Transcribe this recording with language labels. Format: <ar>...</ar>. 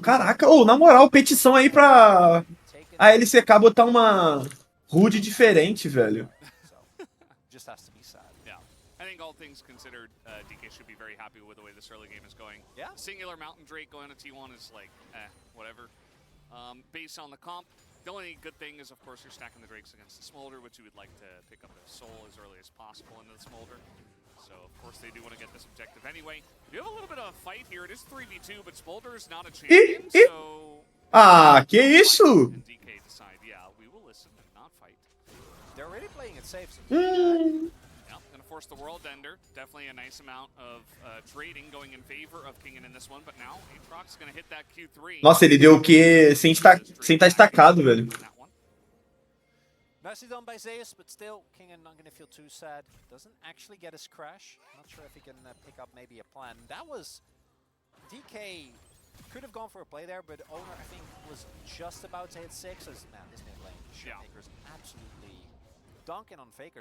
<pt>Caraca, ô, na moral, petição aí pra a LCK botar uma HUD diferente, velho.</pt> <en>Just has to be sad. Yeah. I think all things considered, DK should be very happy with the way this early game is going. Yeah. Singular Mountain Drake going to T1 is like, whatever. Based on the comp, the only good thing is, of course, you're stacking the Drakes against the Smolder, which you would like to pick up the Soul as early as possible into the Smolder. So, of course, they do want to get this objective anyway. We do have a little bit of a fight here. It is 3v2, but Smolder is not a champion, so...</en> <pt>Ah, que isso?</pt> <en>And DK decide, yeah, we will listen and not fight. They're really playing it safe. Yeah, gonna force the World Ender. Definitely a nice amount of trading going in favor of Kingen in this one, but now Aatrox is gonna hit that Q3.</en> <pt>Nossa, ele deu o Q sem estar estacado, velho.</pt> <en>Nicely done by Zeus, but still, Kingen not gonna feel too sad. Doesn't actually get his crash. Not sure if he can pick up maybe a plan. That was DK Could have gone for a play there, but Owner, I think, was just about to hit 6. As, man, this mid lane, Showmaker's absolutely dunking on Faker.</en>